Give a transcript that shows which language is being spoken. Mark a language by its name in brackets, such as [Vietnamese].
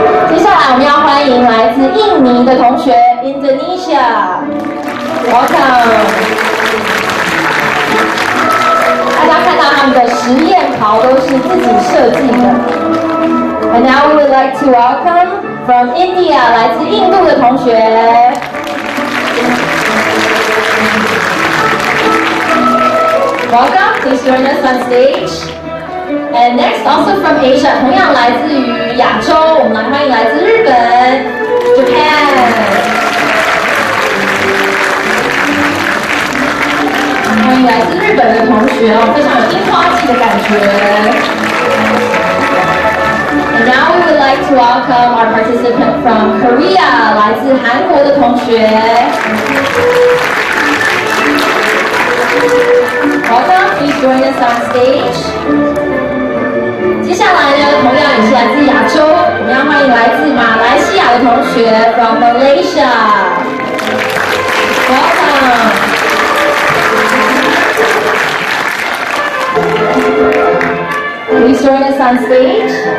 [Chinese] 接下来我们要欢迎来自印尼的同学 Indonesia。Welcome。大家看到他们的实验袍都是自己设计的。 [English] And now we would like to welcome from India [Chinese] 来自印度的同学。 [English] Welcome, please join us on stage. And next, also from Asia， [Chinese] 同样来自于亚洲，我们来欢迎来自日本 Japan。欢迎来自日本的同学哦，非常有樱花季的感觉。 [English] And now we would like to welcome our participant from Korea， [Chinese] 来自韩国的同学。 [English] Welcome, please join us on stage. [Chinese] 接下来呢，同样也是来自亚洲，我们要欢迎来自马来西亚的同学 [English] from Malaysia. Welcome. Please join us on stage.